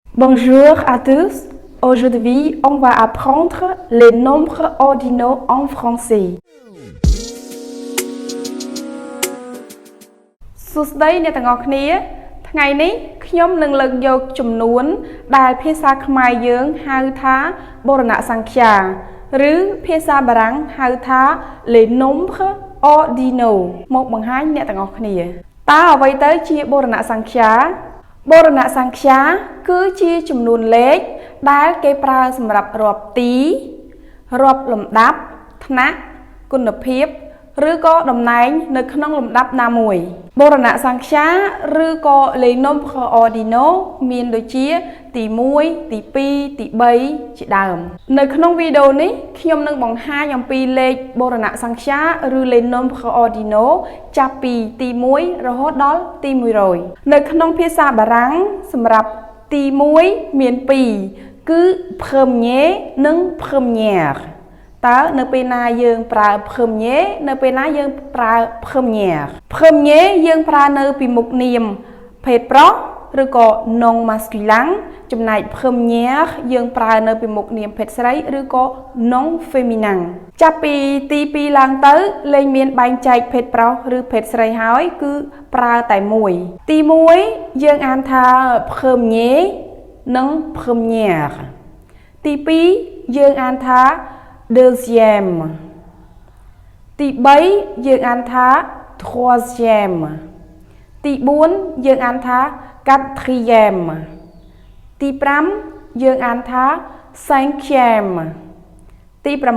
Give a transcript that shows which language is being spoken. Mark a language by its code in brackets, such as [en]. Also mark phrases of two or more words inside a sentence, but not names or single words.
[fr] Bonjour à tous. Aujourd'hui, on va apprendre les nombres ordinaux en français. [km] សួស្តីអ្នកទាំងអស់គ្នាថ្ងៃនេះខ្ញុំនឹងលើកយកចំនួនដែលភាសាខ្មែរយើង ហៅថាបូរណសង្ಖ್យាឬភាសាបារាំងហៅថា [fr] les nombres ordinaux [km] មកបង្ហាញអ្នកទាំងអស់គ្នាតើអ្វីទៅជាបូរណសង្ខាបូរណសង្ខា គឺជាចំនួនលេខដែលគេប្រើសម្រាប់រាប់ទីរាប់លំដាប់ថ្នាក់គុណភាពឬក៏តំណែងនៅក្នុងលំ ដាប់ណាមួយបូរណសង្ខា ឬក៏ [fr] les nombres ordinaux [km] មានដូចជាទី1ទី2ទី3ជាដើមនៅក្នុងវីដេអូនេះខ្ញុំនឹងបង្ហាញអំពីលេខបូរណសង្ខា ឬ [fr] les nombres [km] ordinaux ចាប់ពីទី1រហូតដល់ទី100នៅក្នុងភាសាបារាំងសម្រាប់ទី1មាន2គឺ premier និង première តើនៅពេលណាយើងប្រើ premier នៅពេលណាយើងប្រើ [fr] première premier [km] យើងប្រើនៅពីមុខនាមភេទប្រុសឬក៏ [fr] nom masculin [km] ចំណែក première យើងប្រើនៅពីមុខនាមភេទស្រីឬក៏ [fr] nom féminin [km] ចាប់ពី ទី2ឡើងទៅលែងមានបែងចែកភេទប្រុសឬភេទស្រីហើយគឺប្រើតែមួយទី1យើងអានថា premier និង première ទី2យើងអានថា deuxième ទី3យើងអានថា troisième ទី4យើងអានថា quatrième ទី5យើងអានថា cinquième ទី